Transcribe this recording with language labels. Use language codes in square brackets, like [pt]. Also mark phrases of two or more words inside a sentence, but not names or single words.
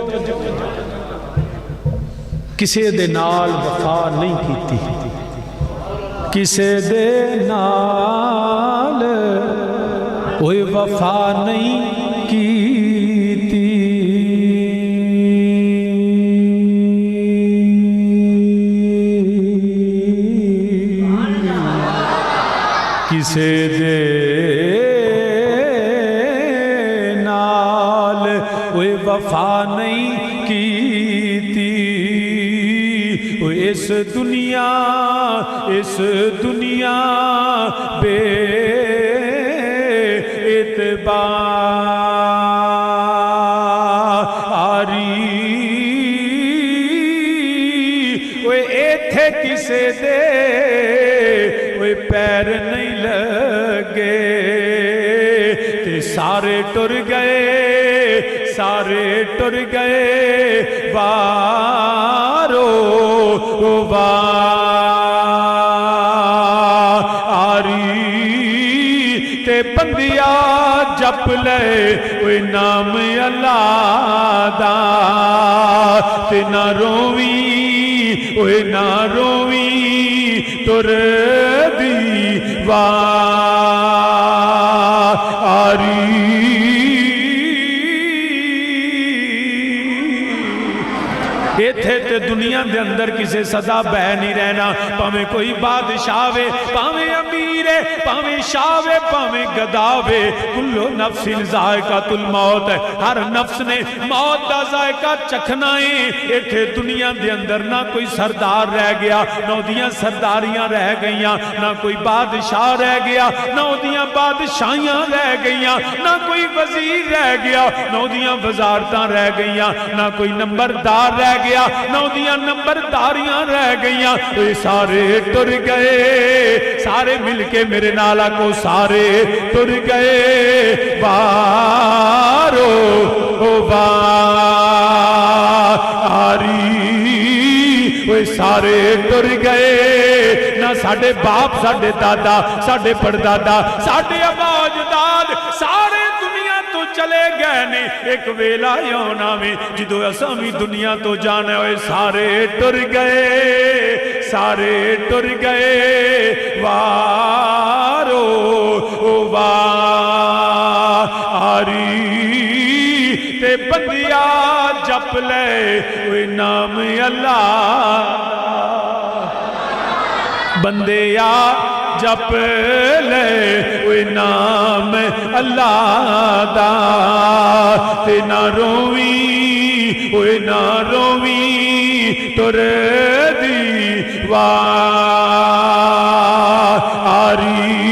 [pa] کسے دے نال وفا نہیں کیتی کسے دے نال کوئی وفا نہیں کیتی کسے دے نال کوئی وفا نہیں کیتی اس دنیا بے اعتباری وہ ایتھے کسے دے وہ پیر نہیں لگے تے سارے ٹر گئے وارو واری تے بندیا جپ لے وہ نام اللہ دا تے نہ رووی تر دیواری ایتھے تے دنیا دے اندر کسے صدا بہ نہیں رہنا پاویں کوئی بادشاہ وے پاویں امیر ہے پاویں شاہ وے پاویں گدا وے [ar] کلو نفس ذائقۃ الموت [pa] ہے ہر نفس نے موت دا ذائقہ چکھنا ہے ایتھے دنیا دے اندر نہ کوئی سردار رہ گیا نہ اودیاں سرداریاں رہ گئیاں نہ کوئی بادشاہ رہ گیا نہ اودیاں بادشاہیاں رہ گئیاں نہ کوئی وزیر رہ گیا نہ اودیاں وزارتاں رہ گئیاں نہ کوئی نمبردار رہ گیا نہ اودیاں نمبرداریاں رہ گئیاں سارے ٹر گئے سارے مل کے میرے نالا کو سارے ٹر گئے بارو باری وہ سارے ٹر گئے نہ ساڑھے باپ ساڑھے دادا ساڑھے پردادا ساڑھے ابا اجداد سارے دنیا تو چلے گئے نے ایک ویلا یونا میں جدو اسامی دنیا تو جانے ہوئے سارے ٹر گئے وارو واری تے بندیا جپ لے وہ نام اللہ بندیا جپ لے وہ نام اللہ دا تے نہ رووی تر دیواری